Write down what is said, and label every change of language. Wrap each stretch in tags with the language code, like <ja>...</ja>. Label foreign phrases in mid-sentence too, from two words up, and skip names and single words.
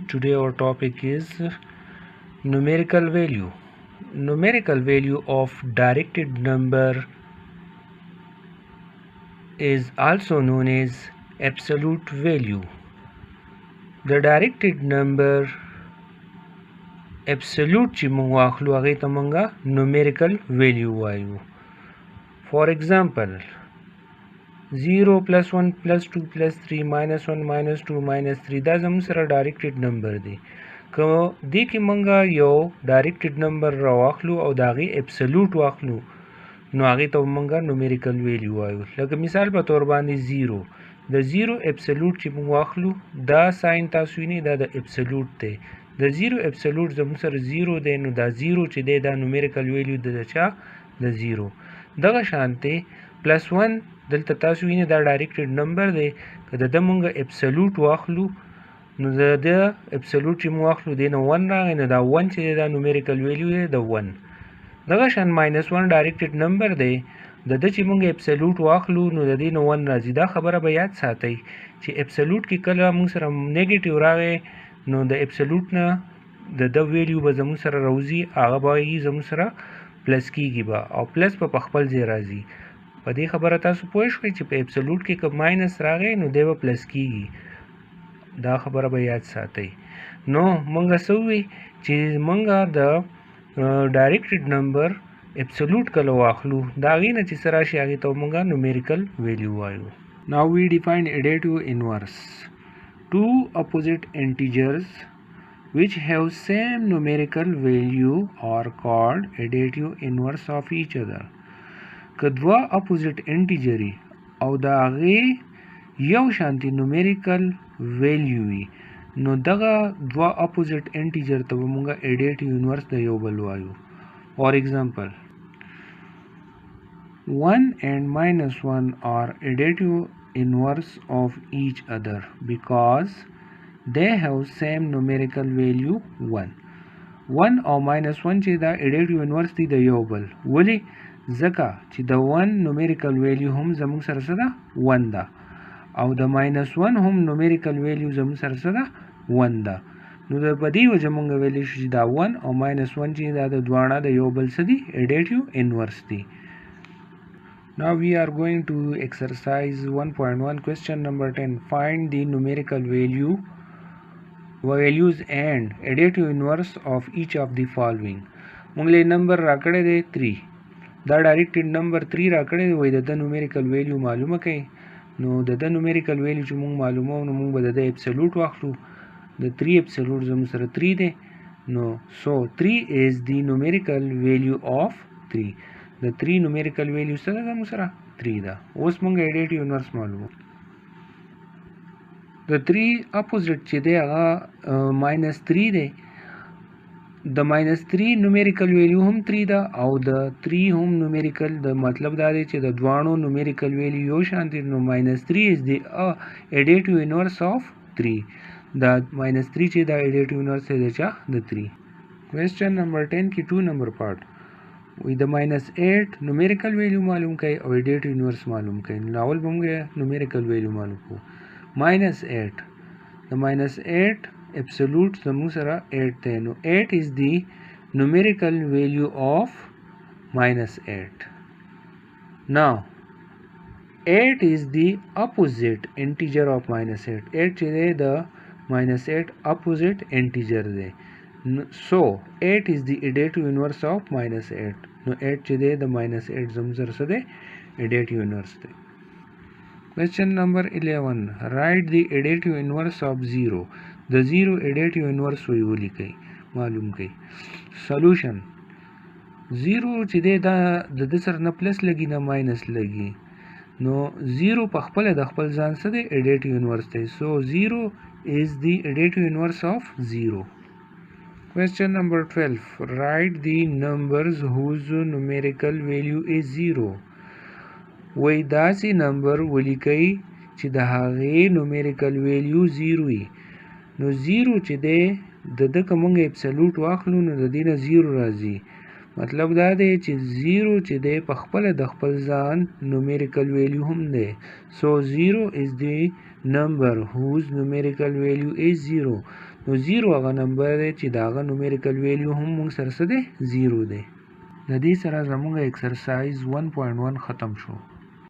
<en>Today our topic is numerical value. Numerical value of directed number is also known as absolute value. The directed number absolute</en> <ps>چې موږ واخلو هغه ته موږ</ps> <en>numerical value</en> <ps>وایو.</ps> <en>For example 0 plus 1 plus 2 plus 3 minus 1 minus 2 minus 3</en> <ps>دا زموږ سره</ps> <en>directed number دی.</en> <ps>که دې کې موږ یو</ps> <en>directed number</en> <ps>راواخلو او د هغې absolute واخلو نو هغې ته موږ</ps> <en>numerical value</en> <ps>وایو. لکه مثال په طور باندې 0 د 0 absolute چې موږ واخلو دا ساين تاسو وینئ دا د absolute دی. د 0 absolute زموږ سره 0 دی نو دا 0 چې دی دا</ps> <en>numerical value</en> <ps>د چا د 0. دغه شانته plus 1 دلته تاسو وینئ دا</ps> <en>directed number</en> <ps>دی. که د ده موږ absolute واخلو نو د absolute چې موږ واخلو دی نه 1 راغی نو دا 1 چې دی دا</ps> <en>numerical value</en> <ps>دی د 1. دغه شان -1</ps> <en>directed number</en> <ps>دی. د ده چې موږ absolute واخلو نو د دې نه 1 راځي. دا خبره به یاد ساتئ چې absolute کې کله موږ سره نیګیټیو راغی نو د absolute نه د ده ویلیو به زموږ سره راوځي هغه به زموږ سره پلس کېږي به او پلس په خپل ځای راځي. په دې خبره تاسو پوه شئ چې په absolute کې که ماینس راغی نو دی به پلس کېږي. دا خبره به یاد ساتئ. نو موږ څه ووایو چې موږ د</ps> <en>directed number absolute</en> <ps>کله واخلو د هغې نه چې څه راشي هغې ته موږ</ps> <en>numerical value</en> <ps>وایو.</ps> <en>Now we define additive inverse. Two opposite integers which have same numerical value are called additive inverse of each other.</en> <ps>که دوه</ps> <en>opposite integer</en> <ps>او د هغې یو شانتي</ps> <en>numerical value</en> <ps>وي نو دغه دوه</ps> <en>opposite integer</en> <ps>ته به موږ</ps> <en>additive inverse</en> <ps>د یو بل وایو.</ps> <en>For example 1 and -1 are additive inverse of each other because they have same numerical value 1.</en> <ps>1 او -1 چې دا</ps> <en>additive inverse</en> <ps>دی د یو بل. ولې؟ ځکه چې د 1</ps> <en>numerical value</en> <ps>هم زموږ سره څه ده 1 ده او د -1 هم</ps> <en>numerical value</en> <ps>زموږ سره څه ده 1 ده. نو د په دې وجه موږ ویلی شو چې دا 1 او -1 چې دا د دواړه د یو بل څه دي</ps> <en>additive inverse</en> <ps>دي.</ps> <en>Now we are going to exercise 1.1 question number 10. Find the numerical values and additive inverse of each of the following.</en> <ps>موږ له نمبر راکړی دی 3. دا</ps> <en>directed number</en> <ps>3 راکړی دی وایي د ده</ps> <en>numerical value</en> <ps>معلومه کوي. نو د ده</ps> <en>numerical value</en> <ps>چې موږ معلوموو نو موږ به د ده absolute واخلو. د 3 absolute زموږ سره 3 دی.</ps> <en>نو so 3 is the numerical value of 3.</en> <ps>د 3</ps> <en>numerical value</en> <ps>څه ده زموږ سره 3 ده. اوس موږ</ps> <en>additive inverse</en> <ps>معلومو. د 3 opposite چې دی هغه -3 دی. د -3</ps> <en>numerical value</en> <ps>هم 3 ده او د 3 هم numerical د مطلب دا دی چې د دواړو</ps> <en>numerical value</en> <ps>یو شان دي.</ps> <en>نو -3 is the additive inverse of 3.</en> <ps>دا -3 چې دا</ps> <en>additive inverse</en> <ps>دی چا د 3.</ps> <en>Question number</en> <ps>10 کې 2</ps> <en>number part</en> <ps>وی د -8</ps> <en>numerical value</en> <ps>معلوم کړئ او</ps> <en>additive inverse</en> <ps>معلوم کړئ. نو اول به موږ</ps> <en>numerical value</en> <ps>معلوم کړو. -8 د -8 absolute زموږ سره 8 دی.</ps> <en>نو 8 is the numerical value of -8. Now 8 is the opposite integer of -8.</en> <ps>8 چې دی د -8</ps> <en>opposite integer</en> <ps>دی.</ps> <en>So 8 is the additive inverse of -8.</en> <ps>نو 8 چې دی د -8 زموږ سره څه دی</ps> <en>additive inverse</en> <ps>دی.</ps> <en>Question number 11. Write the additive inverse of 0.</en> <ps>د 0</ps> <en>additive inverse</en> <ps>ولیکئ معلوم کړئ. Solution 0 چې دی دا د ده سره نه پلس لګي نه ماینس لګي. نو 0 په خپله د خپل ځان څه دی</ps> <en>additive inverse</en> <ps>دی.</ps> <en>So 0 is the additive inverse of 0. Question number 12. Write the numbers whose numerical value is 0.</en> <ps>وای داسې نمبر ولیکئ چې د هغې</ps> <en>numerical value</en> <ps>0 وي. نو 0 چې دی د ده که موږ absolute واخلو نو د دې نه 0 راځي. مطلب دا دی چې 0 چې دی په خپل د خپل ځان</ps> <en>numerical value</en> <ps>هم دی.</ps> <en>So 0 is the number whose numerical value is 0.</en> <ps>نو 0 هغه نمبر دی چې دا هغه</ps> <en>numerical value</en> <ps>هم موږ سره څه دی 0 دی. د دې سره زموږ exercise 1.1 ختم شو.</ps>